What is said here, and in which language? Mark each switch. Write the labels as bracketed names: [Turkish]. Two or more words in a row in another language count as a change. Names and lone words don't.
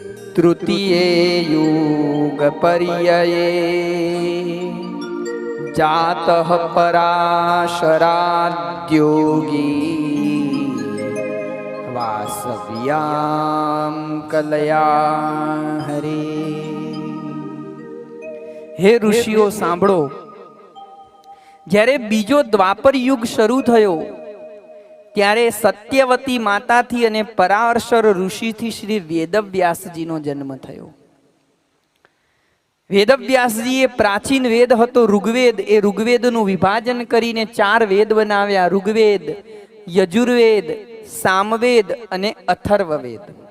[Sanskrit] तृतीये युगपर्यये जातः पराशराद्योगी वासव्याम कलया हरे। [Gujarati] હે ઋષિઓ સાંભળો, જ્યારે બીજો દ્વાપર યુગ શરૂ થયો ત્યારે સત્યવતી માતાથી અને પરાશર ઋષિથી શ્રી વેદવ્યાસજીનો જન્મ થયો. વેદવ્યાસજીએ પ્રાચીન વેદ હતો ઋગ્વેદ, એ ઋગ્વેદનું વિભાજન કરીને 4 વેદ બનાવ્યા: ઋગ્વેદ, યજુર્વેદ, સામવેદ અને અથર્વવેદ.